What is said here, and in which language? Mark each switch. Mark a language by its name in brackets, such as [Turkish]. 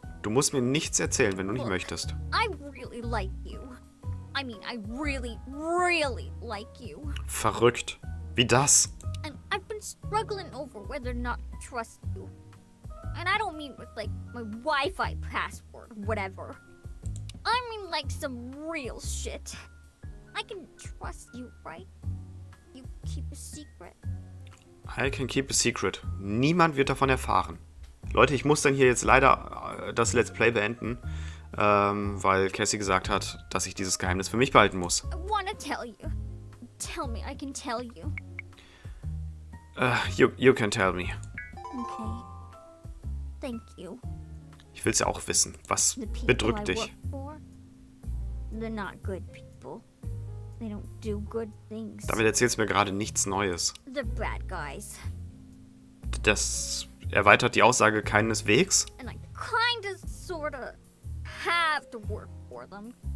[German] Du musst mir nichts erzählen, wenn du nicht möchtest. [English] I really like you. I mean, I really, really like you. [German] Verrückt. Wie das? [English] And I've been struggling over whether or not to trust you. And I don't mean with, like, my Wi-Fi password or whatever. I mean, like, some real shit. I can trust you, right? You keep a secret. I can keep a secret. [German] Niemand wird davon erfahren. Leute, ich muss dann hier jetzt leider das Let's Play beenden, weil Cassie gesagt hat, dass ich dieses Geheimnis für mich behalten muss. [English] I wanna tell you. Tell me I can tell you. You can tell me. Okay. Thank you. [German] Ich will's ja auch wissen. Was [English] The people [German] bedrückt [English] I [German] dich? [English] work for, they're not good people. They don't do good things. [German] Damit erzählst du mir gerade nichts Neues. [English] They're bad guys. [German] Das erweitert die Aussage keineswegs? [English] And I kinda sorta have to work for them.